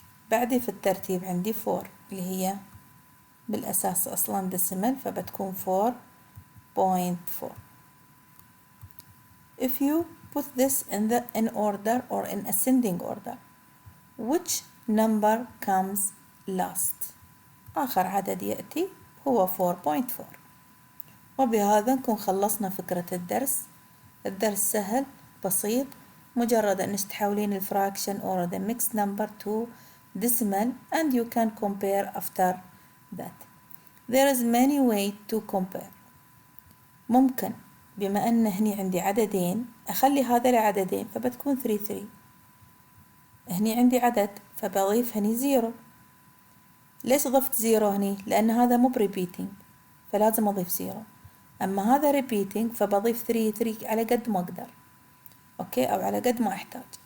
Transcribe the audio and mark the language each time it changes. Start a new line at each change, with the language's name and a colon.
Arabic: بعدي في الترتيب عندي 4 اللي هي بالأساس أصلا ديسيمال، فبتكون 4.4.
English: If you put this in order or in ascending order, which number comes last؟
Arabic: آخر عدد يأتي هو 4.4. وبهذا نكون خلصنا فكرة الدرس. الدرس سهل بسيط، مجرد أنك تحولين الفراكشن
English: or the mixed number to decimal and you can compare after that. There is many way to compare.
Arabic: ممكن بما أن هني عندي عددين أخلي هذا العددين فبتكون 3. هني عندي عدد فبضيف هني 0. ليش ضفت 0 هني؟ لأن هذا مو repeating فلازم أضيف 0. أما هذا repeating فبضيف 3 على قد ما أقدر، أوكي، أو على قد ما أحتاج.